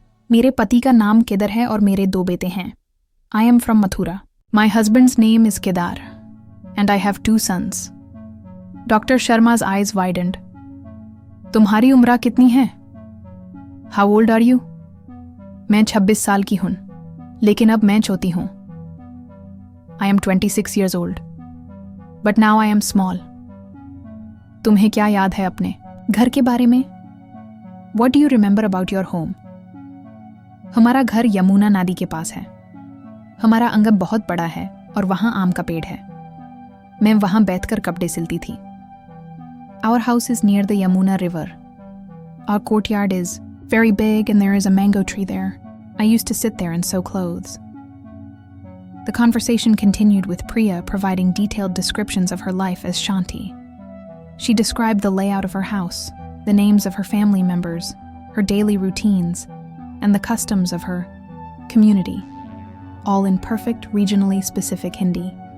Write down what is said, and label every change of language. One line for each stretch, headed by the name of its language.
Hindi: मेरे पति का नाम केदार है और मेरे 2 बेटे हैं.
English: I am from Mathura. My husband's name is Kedar, and I have 2 sons. Dr. Sharma's eyes widened.
Hindi: तुम्हारी उम्र कितनी है?
English: How old are you?
Hindi: मैं 26 साल की हूँ, लेकिन अब मैं छोटी हूँ.
English: I am 26 years old, but now I am small.
Hindi: तुम्हें क्या याद है अपने घर के बारे में?
English: What do you remember about your home?
Hindi: हमारा घर यमुना नदी के पास है. हमारा आंगन बहुत बड़ा है और वहाँ आम का पेड़ है. मैं वहाँ बैठकर कपड़े सिलती थी.
English: Our house is near the Yamuna river. Our courtyard is very big and there is a mango tree there. I used to sit there and sew clothes. The conversation continued with Priya providing detailed descriptions of her life as Shanti. She described the layout of her house, the names of her family members, her daily routines, and the customs of her community, all in perfect, regionally specific Hindi.